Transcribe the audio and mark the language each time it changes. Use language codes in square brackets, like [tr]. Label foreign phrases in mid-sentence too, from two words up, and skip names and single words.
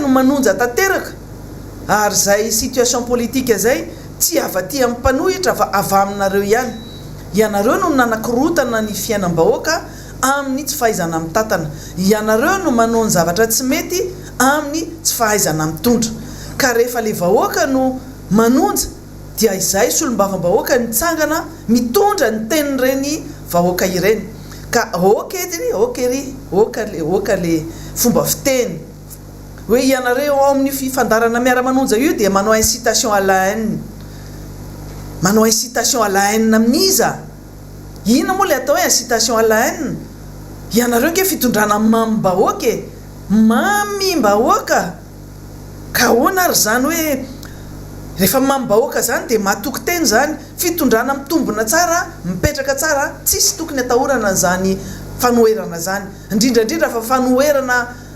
[mg] no manonja tanteraka ary zay [fr] situation politique [mg] zay tsy avaty amin'ny mpanohitra fa ava aminareo ihany ianareo no nanakorotana ny fiainam-bahoaka amin'ny tsy fahaizana mitantana ianareo no manao zavatra tsy mety amin'ny tsy fahaizana mitondra ka rehefa le vahoaka no manonja dia izay solombavam-bahoaka nitsangana mitondra ny tenin'ireny vahoaka ireny ka oka le fomba fiteny hoe ianareo ao amin'ny fifandarana miara-manonja io dia manao [fr] incitation à la haine [mg] manao [fr] incitation à la haine [mg] amin'iza ina moa le atao hoe [fr] incitation à la haine [mg] ianareo ke fitondrana mamy-bahoaka mamy-bahoaka ka ahoana ary zany hoe rehefa mamy-bahoaka zany dia mahatoky teny zany fitondrana mitombona tsara mipetraka tsara tsisy tokony atahorana zany fanoherana zany indrindrandrindra fa fanoherana